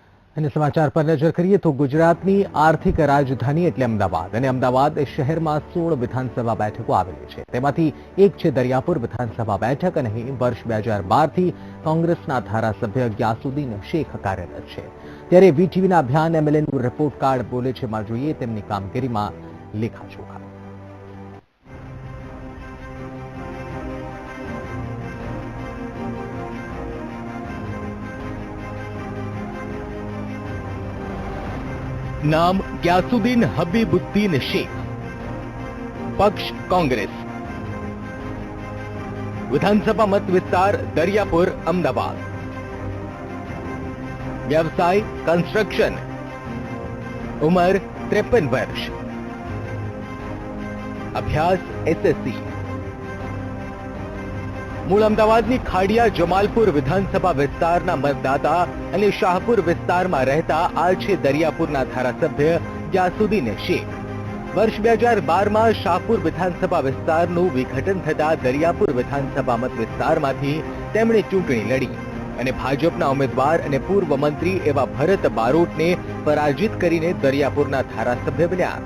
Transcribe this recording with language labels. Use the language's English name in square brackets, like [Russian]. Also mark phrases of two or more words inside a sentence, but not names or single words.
[Gujarati] અને સમાચાર પર નજર કરીએ તો ગુજરાતની આર્થિક રાજધાની એટલે અમદાવાદ અને અમદાવાદ શહેરમાં 16 વિધાનસભા બેઠકો આવેલી છે. તેમાંથી એક છે દરિયાપુર વિધાનસભા બેઠક અને અહીં વર્ષ 2012 થી કોંગ્રેસના ધારાસભ્ય ગ્યાસુદ્દીન શેખ કાર્યરત છે. ત્યારે વીટીવીના અભિયાન એમએલએનું રિપોર્ટ કાર્ડ બોલે છે માં જોઈએ તેમની કામગીરીમાં લેખાજોખા. નામ ગ્યાસુદ્દીન હબીબુદ્દીન શેખ, પક્ષ કોંગ્રેસ, વિધાનસભા મત વિસ્તાર દરિયાપુર અમદાવાદ, વ્યવસાય કન્સ્ટ્રક્શન, ઉંમર 53 વર્ષ, અભ્યાસ એસએસસી, મૂળ અમદાવાદની ખાડિયા જમાલપુર વિધાનસભા विस्ताરના મતદાતા અને શાહપુર વિસ્તારમાં રહેતા આ છે દરિયાપુરના ધારાસભ્ય ગ્યાસુદ્દીન શેખ. વર્ષ 2012માં શાહપુર વિધાનસભા વિસ્તારનું વિઘટન થતા દરિયાપુર વિધાનસભા મત વિસ્તારમાંથી તેમણે ચૂંટણી લડી અને ભાજપના ઉમેદવાર અને પૂર્વ મંત્રી એવા ભરત બારોટને પરાજિત કરીને દરિયાપુરના ધારાસભ્ય બન્યા.